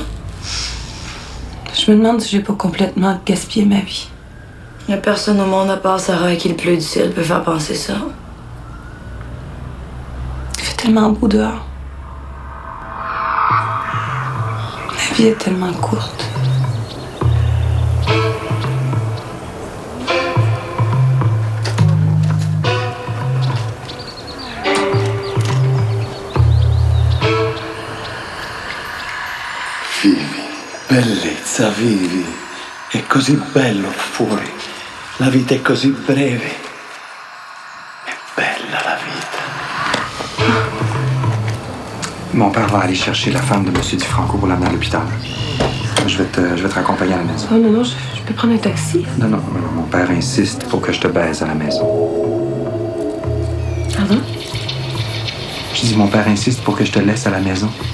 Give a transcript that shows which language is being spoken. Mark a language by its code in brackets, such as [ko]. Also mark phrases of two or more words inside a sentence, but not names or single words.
[fr] Je me demande si j'ai pas complètement gaspillé ma vie. Y a personne au monde à part Sarah à qui le pleut du ciel peut faire penser ça. Il fait tellement beau dehors. La vie est tellement courte. [it] Vivi, bellezza, vivi. È così bello fuori. La vita è così breve. È bella la vita. [fr] Mon père va aller chercher la femme de M. Di Franco pour l'amener à l'hôpital. Je vais te raccompagner à la maison. Oh non, je peux prendre un taxi. Non, mon père insiste pour que je te baise à la maison. Pardon? Je dis, mon père insiste pour que je te laisse à la maison.